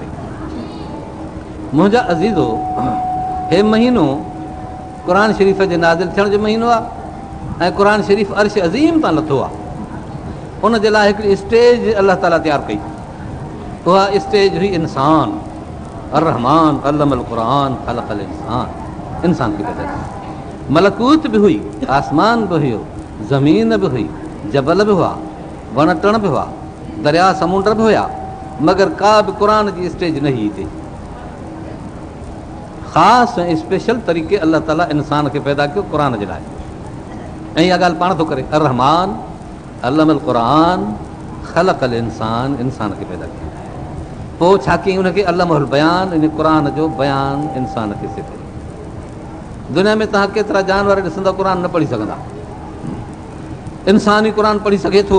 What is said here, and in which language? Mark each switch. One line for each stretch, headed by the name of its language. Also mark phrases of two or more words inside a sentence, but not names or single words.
Sindhi: मुंहिंजा अज़ीज़ो, हे महीनो क़ुर शरीफ़ जे नाज़िल थियण जो महीनो आहे ऐं क़ुर शरीफ़ अर्श अज़ीम तां लथो आहे। उन जे लाइ हिकिड़ी स्टेज अलाह ताला तयारु कई। उहा स्टेज हुई इंसान।
Arabic: الرحمن علم القرآن خلق الإنسان,
Sindhi: इंसान खे पैदा कयो। मलकूत बि हुई, आसमान बि हुयो, ज़मीन बि हुई, जबल बि हुआ, वण टण बि हुआ, दरिया समुंड बि हुया, मगर का बि क़ुर जी स्टेज न हुई हिते। ख़ासि ऐं स्पेशल तरीक़े अलाह ताला इंसान खे पैदा कयो क़ुर जे लाइ। ऐं इहा ॻाल्हि पाण थो करे,
Arabic: الرحمن علم القرآن خلق الإنسان,
Sindhi: इंसान खे पैदा कयो। पोइ छा कयईं उनखे
Arabic: علمه البيان,
Sindhi: इन क़ुर जो बयान इंसान खे सिखियो। दुनिया में तव्हां केतिरा जानवर ॾिसंदा क़ुर न पढ़ी सघंदा, इंसान ई क़ुर पढ़ी सघे थो।